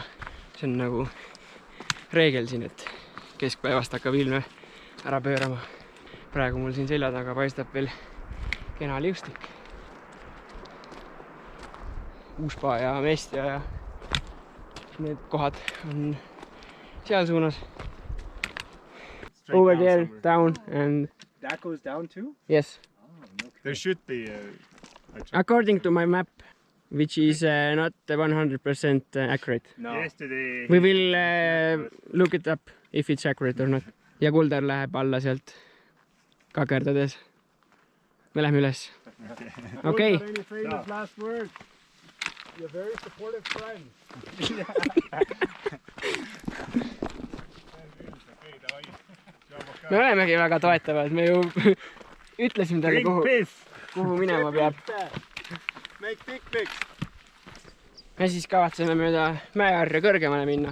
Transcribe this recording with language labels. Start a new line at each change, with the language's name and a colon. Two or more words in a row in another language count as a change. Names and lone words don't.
Estonian: See on nagu reegel siin, et keskpäevast hakkab ilme ära pöörama. Praegu mul siin selja taga paistab veel kena liustik. Uuspa ja Mestja ja need kohad on seal suunas.
English: Over there, down and... That goes down too? Yes. There should be According to my map, which is not 100% accurate. no. Yesterday... We will look it up if it's accurate or not.
Estonian: Ja Kuldar läheb alla sealt kakerdades. Me lähme üles. Okei.
English: Any famous last words? You're very supportive friend.
Estonian: Me olemegi väga toetavad. Me ju ütlesime talle, kuhu minema peab.
English: Make picnics.
Estonian: Me siis kavatseme mööda mäeharja kõrgemale minna.